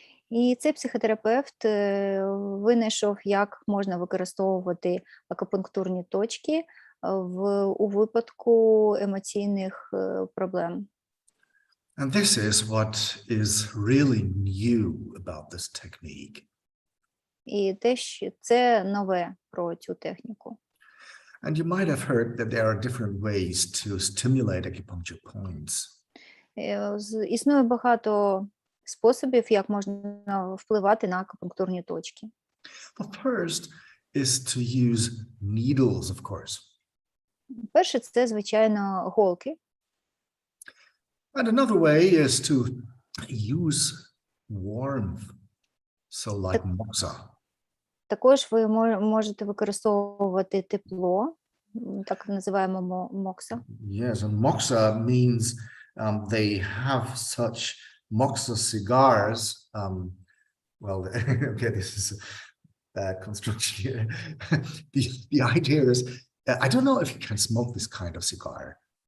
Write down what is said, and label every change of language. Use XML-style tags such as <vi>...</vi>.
<uk>І цей психотерапевт винайшов, як можна використовувати акупунктурні точки у випадку емоційних проблем.</uk> <en>And this is what is really new about this technique.</en> <uk>І це нове про цю техніку.</uk> <en>And you might have heard that there are different ways to stimulate acupuncture points.</en> <uk>Існує багато способів, як можна впливати на акупунктурні точки.</uk> <en>The first is to use needles, of course.</en> <uk>Перше, це, звичайно, голки.</uk> <en>And another way is to use warmth, so like moxa.</en> <uk>Також ви можете використовувати тепло, так називаємо мокса.</uk> <en>Yes, and moxa means they have such Moxa cigars, well, okay, this is a bad construction here. The idea is, I don't know if you can smoke this kind of cigar.</en>